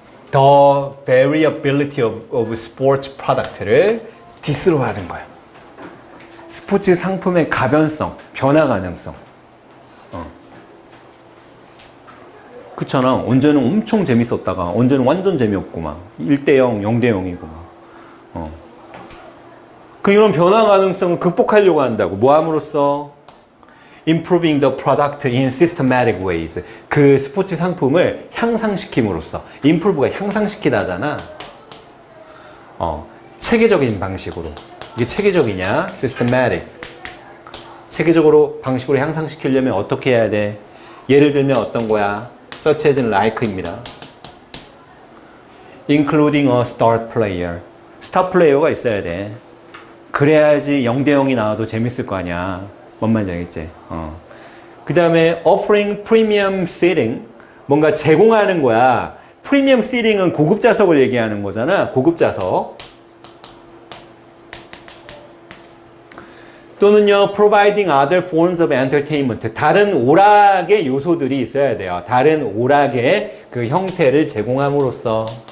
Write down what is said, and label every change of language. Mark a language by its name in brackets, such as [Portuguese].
[English] The variability of sports product를 this로 [Korean] 받은 거야. 스포츠 상품의 가변성, 변화 가능성. 그렇잖아. 언제는 엄청 재밌었다가 언제는 완전 재미없고 막 1대 0, 0대 0이고 막. 그 이런 변화 가능성을 극복하려고 한다고. 뭐 함으로써? [English] Improving the product in systematic ways. [Korean] 그 스포츠 상품을 향상시킴으로써. Improve가 향상시키다잖아. 체계적인 방식으로. 이게 체계적이냐? Systematic. 체계적으로 방식으로 향상시키려면 어떻게 해야 돼? 예를 들면 어떤 거야? [English] Such as like입니다. Including a star player. [Korean] 스타 플레이어가 있어야 돼. 그래야지 0대 0이 나와도 재밌을 거 아니야. 뭔 말인지 알겠지? 그 다음에 [English] offering premium seating. [Korean] 뭔가 제공하는 거야. 프리미엄 seating은 고급 좌석을 얘기하는 거잖아. 고급 좌석. 또는요, [English] providing other forms of entertainment. [Korean] 다른 오락의 요소들이 있어야 돼요. 다른 오락의 그 형태를 제공함으로써.